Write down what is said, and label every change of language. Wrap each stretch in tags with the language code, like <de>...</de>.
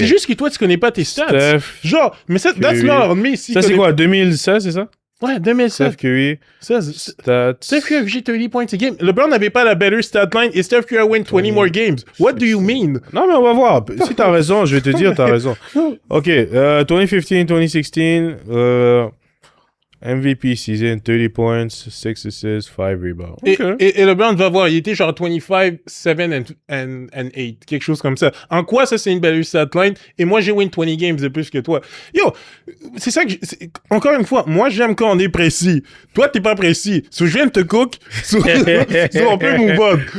<fr>C'est juste que toi, tu connais pas tes stats. Steph genre, mais ça,</fr> <en>that's not on me.</en> <fr>Ça, c'est quoi, 2016, c'est ça? Ouais, 2007. Steph Curry, stats. Steph Curry a vigé 30 points</fr> <en>a game.</en> <fr>LeBron n'avait pas la</fr> <en>better stat line</en> <fr>et Steph Curry a</fr> <en>win 20 more games. What do you mean?</en> <fr>Non, mais on va voir. Si t'as raison, je vais te dire, t'as raison. OK, 2015, 2016, MVP season, 30 points, 6 assists, 5 rebounds.</fr> <en>Okay.</en> <fr>Et LeBron va voir, il était genre 25, 7</fr> <en>and 8,</en> <fr>quelque chose comme ça. En quoi ça, c'est une belle stat line? Et moi, j'ai</fr> <en>win</en> <fr>20 games de plus que toi. Yo, c'est ça que... Encore une fois, moi, j'aime quand on est précis. Toi, t'es pas précis. So, je viens de te</fr> <en>cook.</en> <fr>So, on peut</fr> <en>move on.</en>